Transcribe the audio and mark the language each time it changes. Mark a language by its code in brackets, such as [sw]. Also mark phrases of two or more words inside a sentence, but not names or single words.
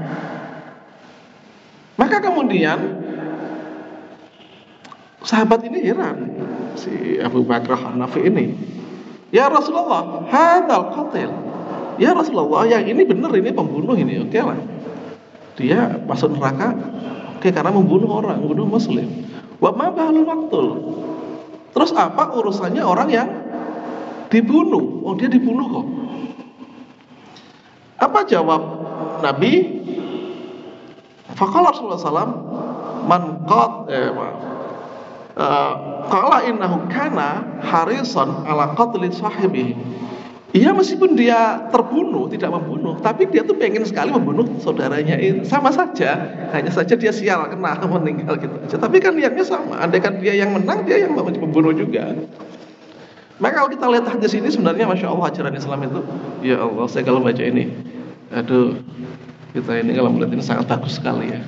[id] Maka kemudian sahabat ini heran, si Abu Bakar Hanafi ini, [ar] يا رسول الله هذا القاتل. يا رسول الله, [id] yang ini benar, ini pembunuh ini, oke lah. Dia masuk neraka, oke, karena membunuh orang, membunuh muslim. [ar] وما بال المقتول. [id] Terus apa urusannya orang yang dibunuh? Oh, dia dibunuh kok. Apa jawab Nabi? [ar] فقال رسول الله ﷺ, من قال إنه كان حريصا على قتل صاحبه. [id] Iya, meskipun dia terbunuh, tidak membunuh, tapi dia tuh pengen sekali membunuh saudaranya itu. Sama saja, hanya saja dia sial, kena, meninggal gitu aja. Tapi kan niatnya sama. Andaikan dia yang menang, dia yang membunuh juga. Maka kalau kita lihat hadis ini sebenarnya [ar] ما شاء الله [id] ajaran Islam itu, [ar] يا الله, [id] saya kalau baca ini, aduh, kita ini kalau melihat ini sangat bagus sekali ya.